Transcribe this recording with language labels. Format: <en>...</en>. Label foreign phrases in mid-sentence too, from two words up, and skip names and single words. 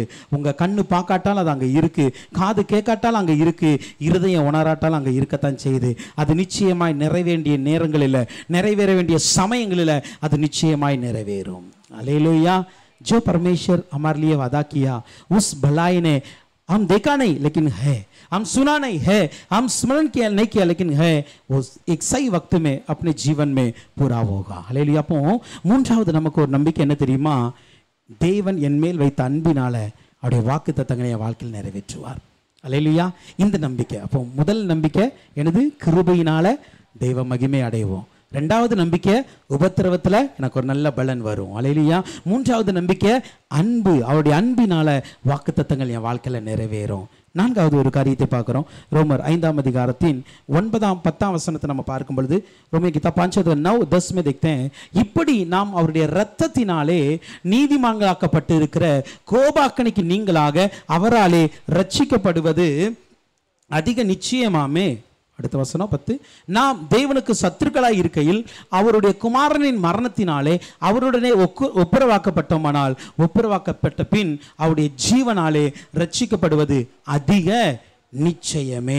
<ta>உங்க கண்ணு பார்க்காட்டால் அது அங்கே இருக்கு, காது கேட்காட்டால் அங்கே இருக்கு, இருதயம் உணர அங்கே இருக்கத்தான் செய்யுது. அது நிச்சயமாய் நிறைவேண்டிய நேரங்களில், நிறைவேற வேண்டிய சமயங்களில் அது நிச்சயமாய் நிறைவேறும். அல்லேலூயா.</ta> <hi>जो परमेश्वर हमारे लिए वादा किया उस भलाई ने हम देखा नहीं लेकिन है, हम सुना नहीं है, हम स्मरण किया नहीं किया लेकिन है, वो एक सही वक्त में अपने जीवन में पूरा होगा.</hi> <ta>அல்லேலூயா. அப்போ மூன்றாவது நமக்கு ஒரு நம்பிக்கை என்ன தெரியுமா? தேவன் என் மேல் வைத்த அன்பினால அவருடைய வாக்குத்தத்தங்களை என் வாழ்க்கையில் நிறைவேற்றுவார். அல்லேலூயா. இந்த நம்பிக்கை. அப்போ முதல் நம்பிக்கை எனது கிருபையினால தெய்வ மகிமை அடைவோம். ரெண்டாவது நம்பிக்கை உபத்திரவத்தில் எனக்கு ஒரு நல்ல பலன் வரும். அல்லேலூயா. மூன்றாவது நம்பிக்கை அன்பு, அவருடைய அன்பினால வாக்குத்தத்தங்கள் என் வாழ்க்கையில் நிறைவேறும். நான்காவது ஒரு காரியத்தை பார்க்குறோம். ரோமர் 5 அதிகாரத்தின் 9 10 வசனத்தை நம்ம பார்க்கும் பொழுது, ரோமர் கிதாப் 5:9-10</ta> <hi>में देखते हैं,</hi> <ta>இப்படி நாம் அவருடைய இரத்தத்தினாலே நீதிமான்களாக்கப்பட்டு இருக்கிற கோபாக்கணிக்கு நீங்களாக அவராலே ரட்சிக்கப்படுவது அதிக நிச்சயமாமே. அடுத்த வசனம் 10, நாம் தேவனுக்கு சத்துருக்களாய் இருக்கையில் அவருடைய குமாரனின் மரணத்தினாலே அவருடனே ஒப்புரவாக்கப்பட்டோமானால் ஒப்புரவாக்கப்பட்ட பின் அவருடைய ஜீவனாலே ரட்சிக்கப்படுவது அதிக நிச்சயமே.</ta>